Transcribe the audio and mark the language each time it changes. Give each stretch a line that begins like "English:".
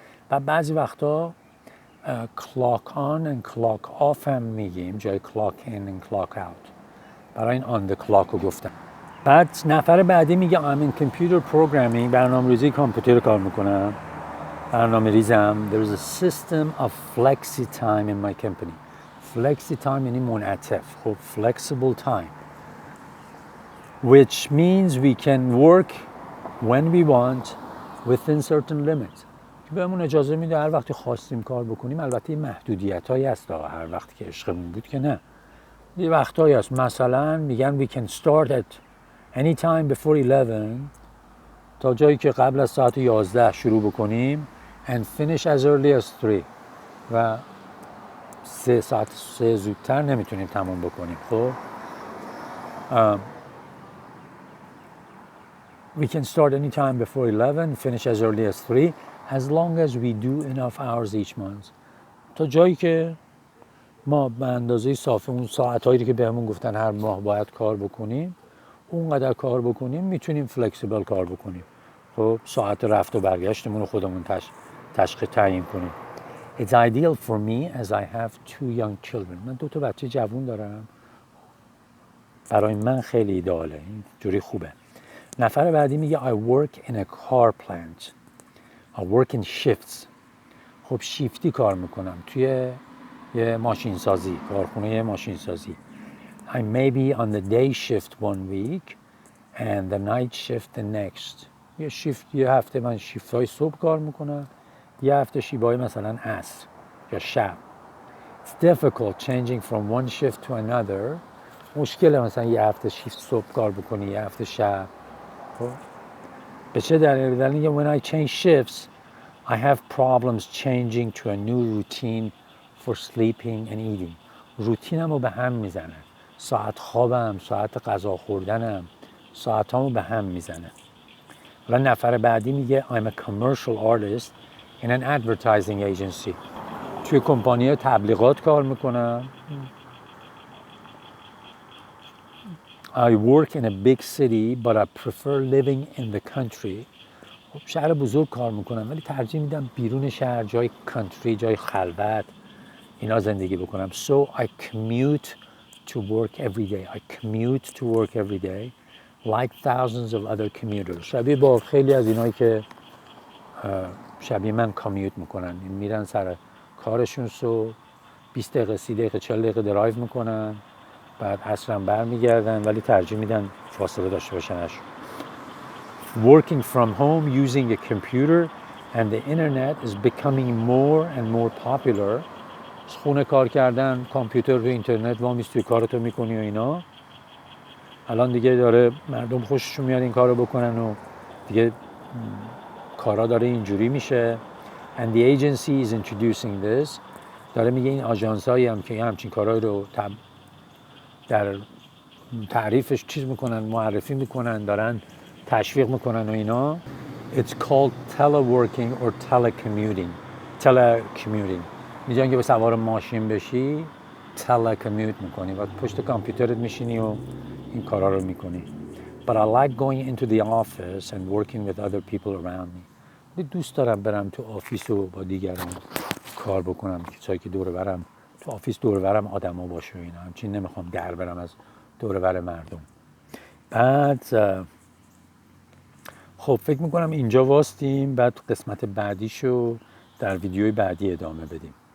Persian: و بعضی وقتا کلاک آن و کلاک آف هم میگیم جای کلاک این و کلاک اوت. برای این آن د کلاک رو گفتم. بعد نفر بعدی میگه
English: I'm in computer programming،
Persian: برنامه‌ریزی کامپیوتر کار میکنم، برنامه ریزم.
English: There is a system of flexi time in my company.
Persian: flexi time یعنی منعطف.
English: خب flexible time which means we can work when we want within certain limits.
Persian: که بهمون اجازه میده هر وقتی خواستیم کار بکنیم. البته محدودیت هایی هست، هر وقتی که عشقمون بود که نه. یه وقتایی هست مثلا میگن
English: we can start at any time before 11
Persian: تا جایی که قبل از ساعت 11 شروع بکنیم
English: and finish as early as 3
Persian: و 3 زودتر نمیتونیم تموم بکنیم.
English: خب we can start any time before 11 finish as early as 3 as long as we do enough hours each month.
Persian: تا جایی که ما به اندازه صافی اون ساعتایی که بهمون گفتن هر ماه باید کار بکنیم اونقدر کار بکنیم میتونیم فلکسیبل کار بکنیم. خب ساعت رفت و برگشتمون رو خودمون تعیین کنیم.
English: It's ideal for me as I have 2 young children.
Persian: من 2 بچه جوون دارم. برای من خیلی ایداله، این جوری خوبه. نفر بعدی میگه
English: I work in a car plant. I work in shifts.
Persian: خب شیفتی کار میکنم توی یه ماشین سازی، کارخونه ماشین سازی.
English: I may be on the day shift 1 week and the night shift the next.
Persian: یه هفته من شیفت های صبح کار میکنم، یه هفته شیبای مثلا عصر یا شب.
English: It's difficult changing from one shift to another.
Persian: مشکله مثلا یه هفته شیفت صبح کار بکنی یه هفته شب. به چه دلیل؟
English: when I change shifts I have problems changing to a new routine for sleeping and eating.
Persian: روتینمو به هم میزنه. ساعت خوابم، ساعت غذا خوردنم، ساعتامو به هم میزنه. و نفر بعدی میگه
English: I'm a commercial artist in an advertising agency.
Persian: توی کمپانی تبلیغات کار میکنم.
English: I work in a big city but I prefer living in the country.
Persian: خب شهر بزرگ کار میکنم ولی ترجیح میدم بیرون شهر، جای کانتری، جای خلوت اینا زندگی بکنم.
English: So I commute to work every day. I commute to work every day like thousands of other commuters.
Persian: شبیه با خیلی از اینایی که شبیه من کامیوت میکنن، میرن سر کارشون، 20 دقیقه 30 دقیقه 40 دقیقه درایو میکنن، بعد عصرم برمیگردن، ولی ترجیح میدن فاصله داشته باشنش.
English: Working from home using a computer and the internet is becoming more and more popular.
Persian: خونه کار کردن، کامپیوتر و اینترنت وامیز توی کارتو میکنی و اینا. الان دیگه داره مردم خوششون میاد این کارو بکنن و دیگه کارا داره اینجوری میشه.
English: And the agency is introducing this.
Persian: داره میگه این آژانسایی هم که همچین کارایی رو در تعریفش چیز میکنن، معرفی میکنن، دارن تشویق میکنن و اینا.
English: It's called teleworking or telecommuting. Telecommuting.
Persian: میگن که به سوار ماشین بشی telecommute میکنی و پشت کامپیوترت میشینی و این کارا رو میکنی.
English: But I like going into the office and working with other people around me.
Persian: دوست دارم برم تو آفیس و با دیگران کار بکنم، کسایی که دور برم تو آفیس دور برم آدما باشه و اینا. همچین نمیخوام در برم از دور بر مردم. بعد خب فکر میکنم اینجا واستیم، بعد قسمت بعدیشو در ویدیوی بعدی ادامه بدیم.